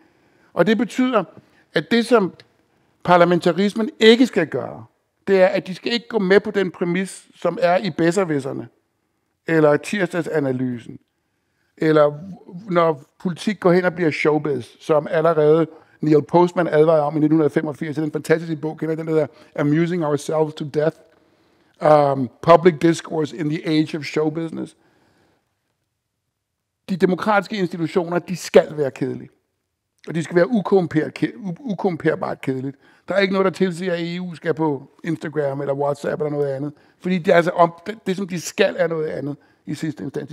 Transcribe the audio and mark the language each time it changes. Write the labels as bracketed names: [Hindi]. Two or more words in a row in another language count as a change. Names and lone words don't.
[Danish] Og det betyder, at det som parlamentarismen ikke skal gøre, det er, at de skal ikke gå med på den præmis, som er i Besserwisserne, eller tirsdagsanalysen, eller når politik går hen og bliver showbiz, som allerede Neil Postman advarede om i 1985, i den fantastiske bog, kender den der Amusing Ourselves to Death, Public Discourse in the Age of Show Business. De demokratiske institutioner, de skal være kedelige. Og de skal være ukomperbart kedeligt. Der er ikke noget, der tilsiger, at EU skal på Instagram eller WhatsApp eller noget andet. Fordi det, er altså det, som de skal, er noget andet i sidste instans.